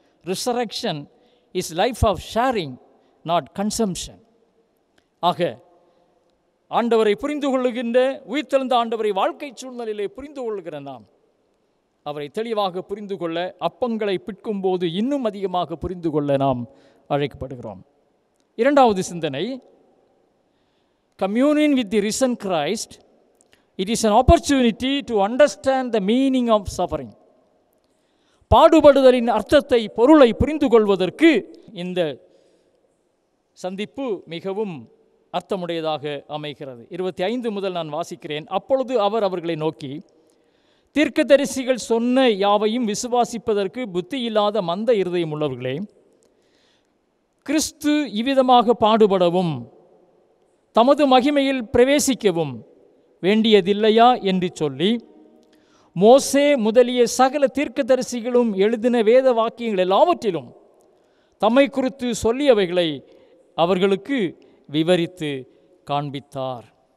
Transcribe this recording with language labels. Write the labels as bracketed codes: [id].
[en] Resurrection is life of sharing, not consumption. [ta] ஆக ஆண்டவரை புரிந்து கொள்ளுகின்ற, உயிர்த்தெழுந்த ஆண்டவரை வாழ்க்கை சூழ்நிலையிலே புரிந்து கொள்கிற நாம் அவரை தெளிவாக புரிந்து கொள்ள, அப்பங்களை பிட்கும் போது இன்னும் அதிகமாக புரிந்து கொள்ள நாம் அழைக்கப்படுகிறோம். இரண்டாவது சிந்தனை, [en] communion with the risen Christ, it is an opportunity to understand the meaning of suffering. [ta] பாடுபடுதலின் அர்த்தத்தை, பொருளை புரிந்து கொள்வதற்கு இந்த சந்திப்பு மிகவும் அர்த்தமுடையதாக அமைகிறது. 25 முதல் நான் வாசிக்கிறேன். அப்பொழுது அவர் அவர்களை நோக்கி, தீர்க்கதரிசிகள் சொன்ன யாவையும் விசுவாசிப்பதற்கு புத்தி இல்லாத மந்த இருதயம் உள்ளவர்களே, கிறிஸ்து இவ்விதமாக பாடுபடவும் தமது மகிமையில் பிரவேசிக்கவும் வேண்டியதில்லையா என்று சொல்லி, மோசே முதலிய சகல தீர்க்கதரிசிகளும் எழுதின வேத வாக்கியங்கள் எல்லாவற்றிலும் தம்மை குறித்து சொல்லியவைகளை அவர்களுக்கு விவரித்து காண்பித்தார்.